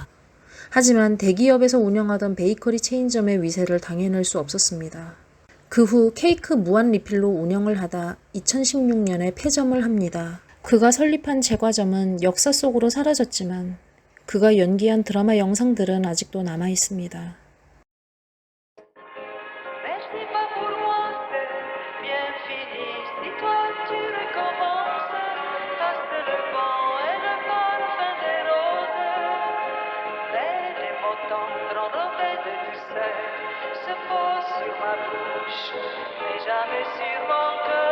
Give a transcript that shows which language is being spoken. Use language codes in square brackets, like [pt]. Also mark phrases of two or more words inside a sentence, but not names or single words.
[ko] 하지만 대기업에서 운영하던 베이커리 체인점의 위세를 당해낼 수 없었습니다. 그 후 케이크 무한 리필로 운영을 하다 2016년에 폐점을 합니다. 그가 설립한 제과점은 역사 속으로 사라졌지만 그가 연기한 드라마 영상들은 아직도 남아 있습니다. [fr] Merci pas pour moi, c'est bien fini. Si toi tu recommences, passe le vent et le parfum des roses. Mais les mots tendres enrobés de douceur se posent sur ma bouche, mais jamais sur mon cœur.